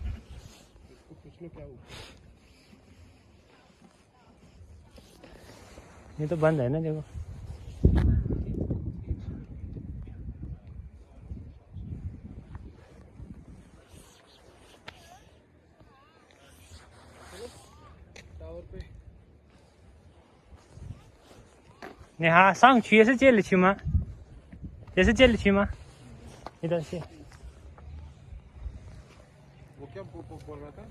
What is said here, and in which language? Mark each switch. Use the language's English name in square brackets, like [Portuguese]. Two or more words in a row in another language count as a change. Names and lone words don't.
[Hindi] इसको पूछ लो क्या हुआ। ये तो बंद है ना देखो। टावर पे [Chinese] 你好，上去也是这里去吗？也是这里去吗？一段线。 [Hindi] वो क्या बोल रहा था?